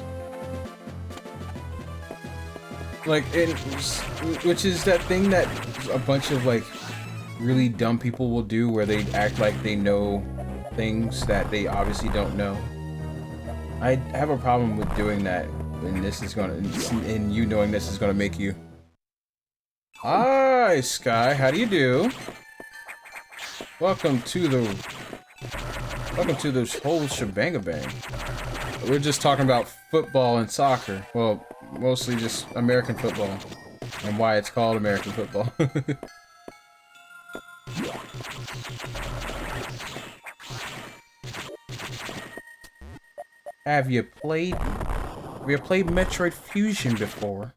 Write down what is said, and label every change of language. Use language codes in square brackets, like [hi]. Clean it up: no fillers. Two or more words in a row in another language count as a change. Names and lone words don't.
[en] Like which is that thing that a bunch of like really dumb people will do where they act like they know things that they obviously don't know. I have a problem with doing that, and this is gonna, and you knowing this is gonna make you. Hi, Sky. How do you do? Welcome to the whole shebang-a-bang. We're just talking about football and soccer. Well, mostly just American football and why it's called American football. Have you played Metroid Fusion before?